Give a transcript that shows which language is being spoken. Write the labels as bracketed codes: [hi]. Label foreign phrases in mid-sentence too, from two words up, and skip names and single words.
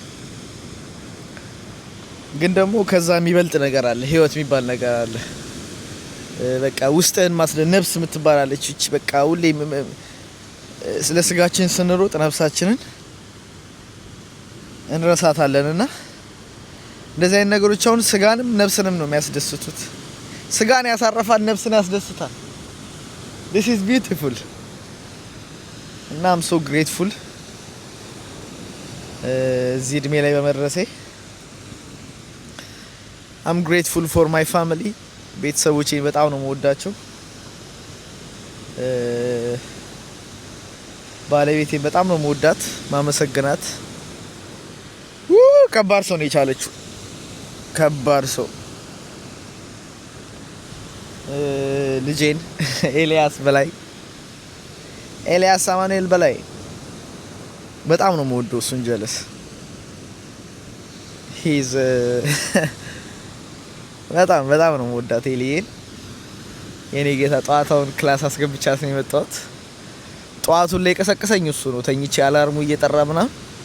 [am] ግን ደግሞ ከዛ የሚበልጥ ነገር አለ ህይወት የሚባል ነገር አለ በቃ ውስጥህን ነፍስ የምትባላለች እቺ በቃ ሁሌ ስለ ስጋችን ስንሮጥ ነፍሳችንን እንረሳታለንና እንደዚህ አይነት ነገሮች አሁን ስጋንም ነፍስንም ነው የሚያስደስቱት ስጋን ያሳረፋል ነፍስን ያስደስታል this is beautiful እና I'm so grateful እዚህ እድሜ ላይ በመድረሴ I'm grateful for my family ቤተሰቦቼን በጣም ነው የምወዳቸው ባለቤቴን በጣም ነው የምወዳት ማመሰግናት ከባድ ሰው ነው የቻለችው ከባድ ሰው ልጄን ኤልያስ አማኑኤል በላይ በጣም ነው የምወደው እሱን ጀለስ ሂዝ በጣም ነው የምወዳት ኤሊዬን የኔ ጌታ ጧታውን ክላስ አስገብቻት ነው የመጣሁት ጧቱን ላይ ቀሰቀሰኝ እሱ ነው ተኝቼ አላርሙ እየጠራ ምናምን